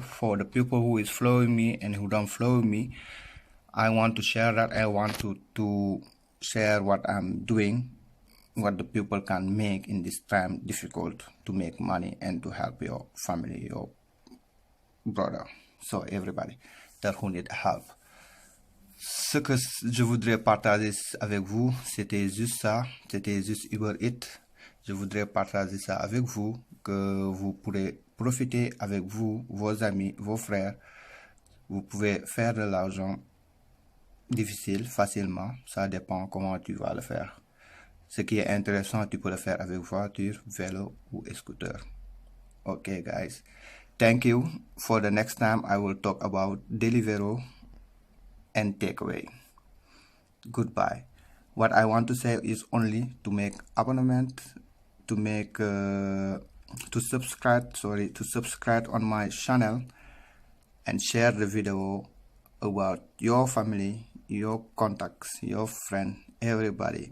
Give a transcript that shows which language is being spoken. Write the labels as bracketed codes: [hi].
[en] For the people who is following me and who don't follow me, I want to share that. I want to share what I'm doing, what the people can make in this time difficult to make money and to help your family, your brother, so everybody that who need help. [fr] Ce que je voudrais partager avec vous, c'était juste ça, c'était juste Uber Eats. Je voudrais partager ça avec vous, que vous pourrez profiter avec vous, vos amis, vos frères. Vous pouvez faire de l'argent difficile, facilement, ça dépend comment tu vas le faire. Ce qui est intéressant, tu peux le faire avec voiture, vélo ou scooter. [en] Okay, guys. Thank you. For the next time, I will talk about Deliveroo and takeaway. Goodbye. What I want to say is only to make abonnement, to make to subscribe on my channel, and share the video about your family, your contacts, your friends, everybody.